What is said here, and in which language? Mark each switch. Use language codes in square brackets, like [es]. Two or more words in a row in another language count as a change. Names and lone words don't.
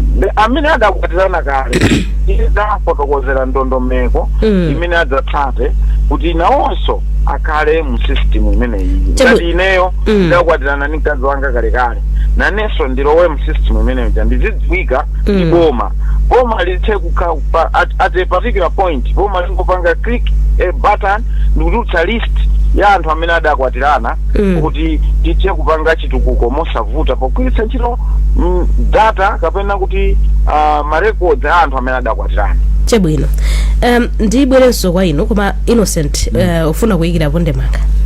[ny] Amene adakwatirana kale tizafotokozera ndondomeko imene adzatsate kuti nawonso akhale mu system imeneyi. Ngati ineyo ndakwatirana ndi mkazi wanga kalekale nanenso ndilowe mu system imeneyi ndizidziwika ndi boma. Boma lithe [en] at a particular point [ny] boma lingopanga [en] click a button [ny] ndikutulutsa list ya anthu amene adakwatirana kuti tithe kupanga chitukuko mosavuta pogwiritsa ntchito data kapena kuti ma records a anthu amene adakwatirana. Chabwino ndibwerenso kwa inu koma Innocent ufuna kuyikirapo ndemanga.